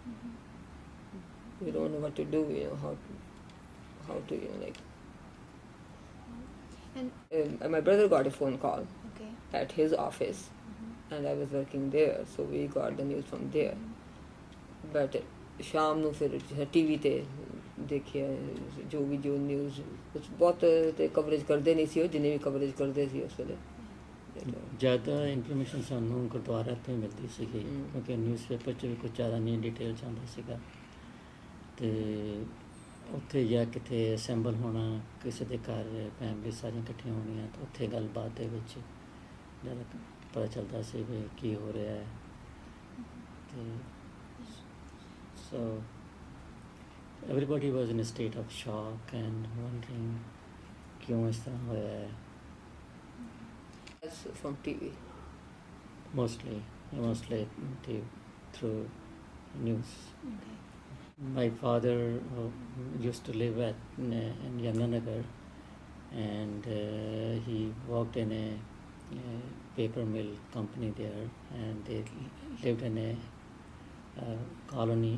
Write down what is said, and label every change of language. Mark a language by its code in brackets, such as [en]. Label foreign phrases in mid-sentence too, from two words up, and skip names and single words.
[en] We don't know what to do, how to and my brother got a phone call at his office, and I was working there, so we got the news from there. [pa] But शाम ਨੂੰ ਫਿਰ ਟੀਵੀ ਤੇ ਦੇਖਿਆ ਜੋ ਨਿਊਜ਼ ਕੁਝ ਬਹੁਤ ਤੇ ਕਵਰੇਜ ਕਰਦੇ ਨਹੀਂ ਸੀ ਉਹ ਜਿੰਨੇ ਵੀ ਕਵਰੇਜ ਕਰਦੇ ਸੀ ਉਸ ਵੇਲੇ ਜ਼ਿਆਦਾ ਇਨਫੋਰਮੇਸ਼ਨ ਸਾਨੂੰ ਗੁਰਦੁਆਰਾ ਤੋਂ ਹੀ ਮਿਲਦੀ ਸੀਗੀ ਕਿਉਂਕਿ ਨਿਊਜ਼ਪੇਪਰ 'ਚ ਵੀ ਕੁਝ ਜ਼ਿਆਦਾ ਨਹੀਂ ਡਿਟੇਲ 'ਚ ਆਉਂਦਾ ਸੀਗਾ ਅਤੇ ਉੱਥੇ ਜਾਂ ਕਿਤੇ ਅਸੈਂਬਲ ਹੋਣਾ ਕਿਸੇ ਦੇ ਘਰ ਫੈਮਲੀ ਸਾਰੀਆਂ ਇਕੱਠੀਆਂ ਹੋਣੀਆਂ ਤਾਂ ਉੱਥੇ ਗੱਲਬਾਤ ਦੇ ਵਿੱਚ ਜ਼ਿਆਦਾ ਪਤਾ ਚੱਲਦਾ ਸੀ ਵੀ ਕੀ ਹੋ ਰਿਹਾ ਹੈ ਅਤੇ [en] so everybody was in a state of shock and wondering [pa] ਕਿਉਂ ਇਸ ਤਰ੍ਹਾਂ ਹੋਇਆ ਹੈ. [en] That's from TV. Mostly through news. Okay. My father used to live in Yamunanagar, and he worked in a paper mill company there, and they lived in a colony.